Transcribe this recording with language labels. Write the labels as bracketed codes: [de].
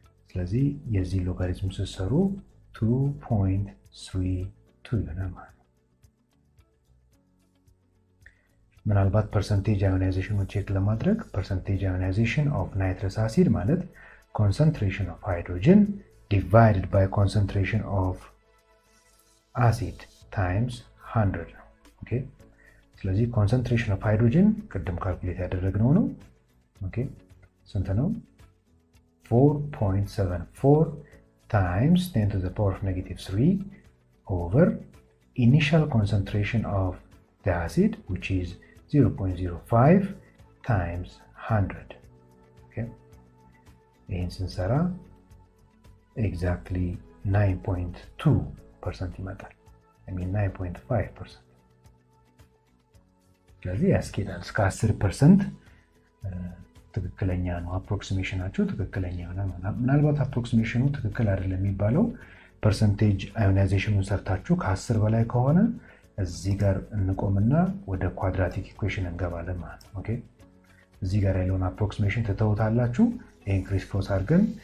[am] ስለዚህ የዚህ ሎጋሪዝም ስትሰሩ 2.32 ይሆናል ማለት ነው። ምናልባት ፐርሰንቴጅ አዮናይዜሽኑ ቼክ ለማድረግ ፐርሰንቴጅ አዮናይዜሽን ኦፍ ናይትረስ አሲድ ማለት [en] concentration of hydrogen divided by concentration of acid times 100 [am] ነው። ኦኬ ስለዚህ [en] concentration of hydrogen [am] ቅድም ካልኩሌት ያደረግነው ነው። ኦኬ ስንት ነው? [en] 4.74 times 10 to the power of negative 3 over initial concentration of the acid which is 0.05 times 100. Okay, [am] ይህን ስንሰራ [en] exactly 9.2% [am] ይመጣል። [en] I mean 9.5%. [am] ስለዚህ ያስኬዳል። እስከ 10% ትክክለኛ ነው። አፕሮክሲሜሽናችሁ ትክክለኛ ነው። ምናልባት አፕሮክሲሜሽኑ ትክክል አይደለም የሚባለው ፐርሰንቴጅ አዮናይዜሽኑን ሰርታችሁ ከ10 በላይ ከሆነ እዚህ ጋር እንቆምና ወደ ኳድራቲክ ኢኩዌሽን እንገባለን ማለት ነው። ኦኬ እዚህ ጋር ያለውን አፕሮክሲሜሽን ትተውታላችሁ። ይሄን ክሪስ ክሮስ አድርገን